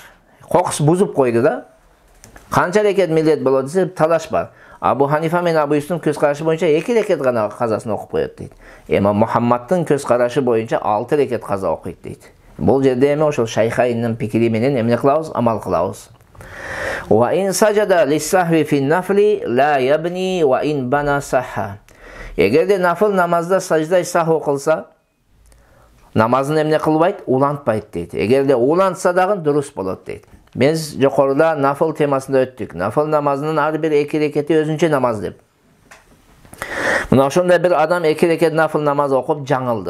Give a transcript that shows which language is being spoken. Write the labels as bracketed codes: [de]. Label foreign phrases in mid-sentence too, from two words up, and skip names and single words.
[ky] Кокус бузуп койду да. Канча рекет милдет болот десе талаш бар. Абу Ханифа менен Абу Юсуфтун көз карашы боюнча 2 рекет гана казасын окуп коет дейт. Имам Мухаммадтын көз карашы боюнча 6 рекет каза окуйт дейт. Бул жерде эми ошол Шайхайнын пикири менен эмне кылабыз? Амал кылабыз. [ar] وإن سجد للسهو في النفل لا يبني وإن بنى صح. [ky] Эгерде нафл намазда саждай саху кылса, намазын эмне кылбайт? Улантпайт дейт. Эгерде улантса дагы дурус болот дейт. Биз жокоруда нафл темасында өттүк. Нафл намазынын ар бир 2 рекети өзүнчө намаз деп. Мына ошондой бир адам 2 рекет нафл намаз окуп жаңылды.